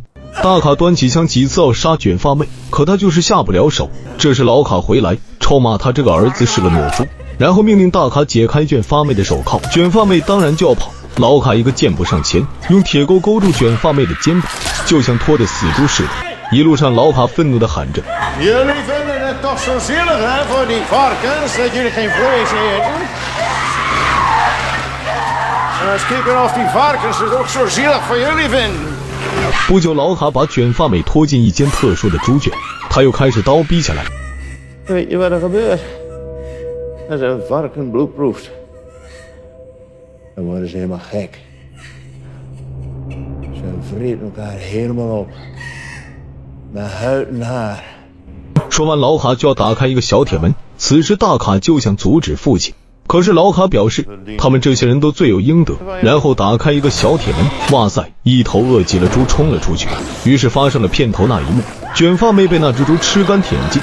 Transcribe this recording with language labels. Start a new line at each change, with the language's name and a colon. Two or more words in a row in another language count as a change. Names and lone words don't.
Chinese: 大卡端起枪几次要杀卷发妹，可他就是下不了手。这时老卡回来，臭骂他这个儿子是个懦夫，然后命令大卡解开卷发妹的手铐。卷发妹当然就要跑，老卡一个箭步上前，用铁钩勾住卷发妹的肩膀，就像拖着死猪似的。一路上老卡愤怒地喊着
Dutch: ：“Jullie vinden het toch zo zielig, hè, voor die varkens, dat jullie geen vlees eten? En eens kijken of die varkens het ook zo zielig voor jullie vinden.
Chinese: 不久，老卡把卷发美拖进一间特殊的猪圈，他又开始刀逼起来。
Dutch: Weet je wat er gebeurt? Als een varken bloed proeft, dan worden ze helemaal gek. Ze vreten elkaar helemaal op. Naar huid en haar.
Chinese: 说完，老卡就要打开一个小铁门。此时大卡就想阻止父亲，可是老卡表示他们这些人都罪有应得，然后打开一个小铁门。哇塞，一头饿极了猪冲了出去，于是发生了片头那一幕，卷发妹被那只猪吃干舔净。